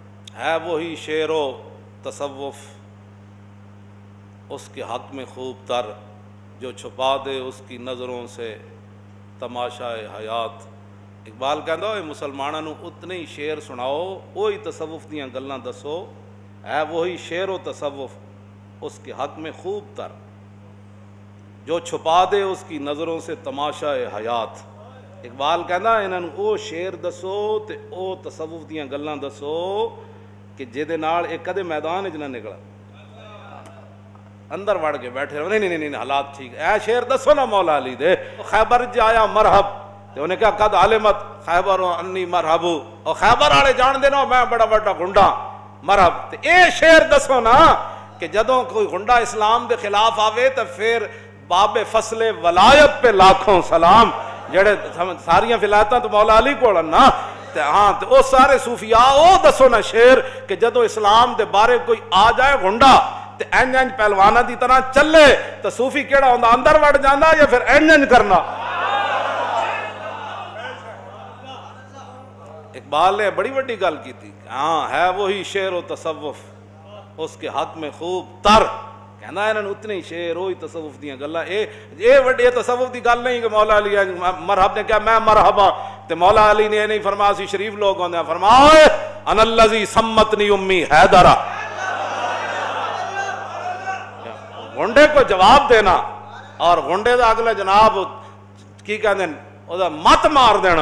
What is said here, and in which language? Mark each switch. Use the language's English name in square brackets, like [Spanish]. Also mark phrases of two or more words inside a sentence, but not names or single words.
[Urdu] ہے وہی شعر و تصوف اس کے حق میں خوب تر، جو چھپا دے اس کی نظروں سے تماشائے حیات۔ [Punjabi] اقبال کہندا اے مسلماناں نوں اتنے ہی شعر سناؤ، وہی تصوف دیاں گلاں دسو، [Urdu] ہے وہی شعر و تصوف اس کے حق میں خوب تر، جو چھپا دے اس کی نظروں سے تماشائے حیات۔ [Punjabi] اقبال کہندا انہاں نوں او شعر دسو تے او تصوف دیاں گلاں دسو کہ جہدے نال ایک کدے میدان وچ نہ نکلا، اندر وڑ کے بیٹھے رہو، نہیں نہیں حالات ٹھیک، اے شعر دسو نا مولا علی دے، خیبر جایا مرحب تے انہیں کہا [Arabic] قد علمت خیبر انی مرحب، [Punjabi] اور خیبر والے جان دے نا میں بڑا بڑا گنڈا مرحب، تے اے شعر دسو نا کہ جدوں کوئی گنڈا اسلام دے خلاف آوے تے پھر [Urdu] باب فصل ولایت پہ لاکھوں سلام، [Punjabi] جڑے ساریاں ولایتاں تو مولا علی کول نا، ہاں تے او سارے صوفیاء او دسو نا شعر کہ جدوں اسلام دے بارے کوئی آ جائے گنڈا تے اینج پہلوانہ دی طرح چلے تو صوفی کیڑا ہوندا اندر وڑ جاندا یا پھر اینج کرنا۔ [Urdu] اقبال نے بڑی بڑی گل کی تھی، ہاں ہے وہی شعر و تصوف اس کے حق میں خوب [Punjabi] تر، کہنا انہاں نوں اتنے شعر وہی تصوف دیاں گلاں، اے وڈے تصوف دی گل نہیں کہ مولا علی مرحب نے کہا میں مرحبا، تے مولا علی نے نہیں فرمایا سی شریف لوگ ہوندے ہیں، فرمایا [Arabic] انا الذی سمتنی امی حیدرہ، [Punjabi] گنڈے کو جواب دینا اور گنڈے دا اگلے جناب کی کہندے او دا مت مار دینا۔